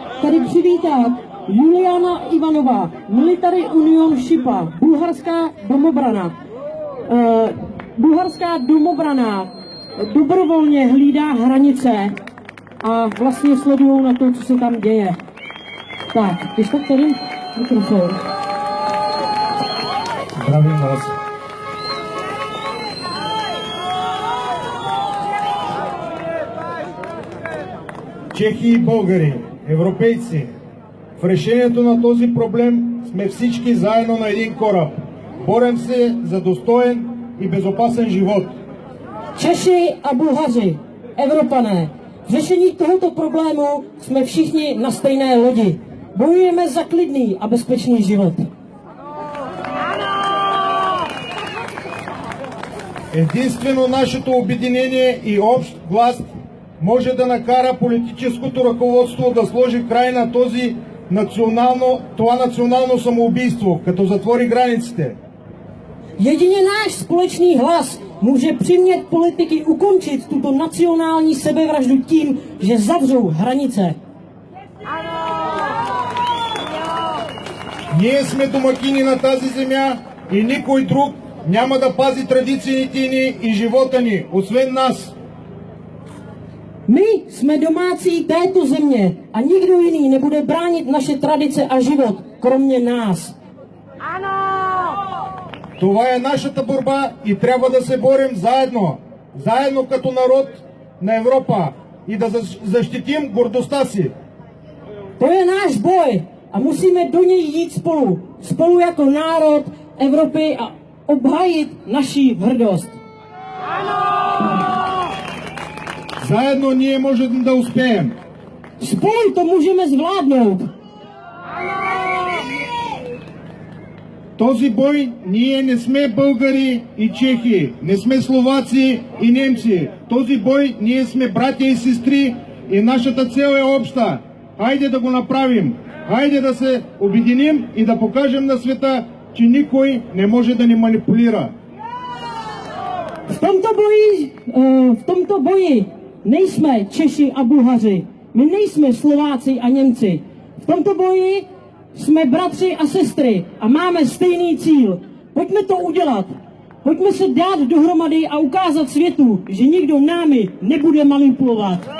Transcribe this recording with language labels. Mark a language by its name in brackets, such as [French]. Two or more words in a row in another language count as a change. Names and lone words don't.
[Czech] tady přivítat Juliana Ivanova, Military Union Shipa, bulharská domobrana dobrovolně hlídá hranice a vlastně sledují na to, co se tam děje. Tak, když tak tady mikrofon. Zdravím vás. [Bulgarian] Чехи и българи, европейци, в решението на този проблем сме всички заедно на един кораб. Борем се за достоен и безопасен живот. [Czech] Češi a Bulhaři, Evropané, v řešení tohoto problému jsme všichni na stejné lodi. Bojujeme za klidný a bezpečný život. [Bulgarian] Единствено нашето обединение и общ глас може да накара политическото ръководство да сложи край на това национално самоубийство, като затвори границите. [Czech] Jedině náš společný hlas může přimět politiky ukončit tuto nacionální sebevraždu tím, že zavřou hranice. [Bulgarian] Ние сме домакини на тази земя и никой друг няма да пази традициите ни и живота ни, освен нас. [Czech] My jsme domácí této země a nikdo jiný nebude bránit naše tradice a život, kromě nás. [Bulgarian] Това е нашата борба и трябва да се борим заедно. Заедно като народ на Европа и да защитим гордостта си. [Czech] To je náš boj a musíme do něj jít spolu. Spolu jako národ Evropy a obhájit naši hrdost. [Bulgarian] Заедно ние можем да успеем. [Czech] Spolu to můžeme zvládnout. [Bulgarian] Този бой ние не сме българи и чехи, не сме словаци и немци. Този бой ние сме братя и сестри и нашата цел е обща. Хайде да го направим. Хайде да се обединим и да покажем на света, че никой не може да ни манипулира. [Czech] V tomto boji nejsme Češi a Bulhaři. My nejsme Slováci a Němci. V tomto boji jsme bratři a sestry a máme stejný cíl. Pojďme to udělat. Pojďme se dát dohromady a ukázat světu, že nikdo námi nebude manipulovat.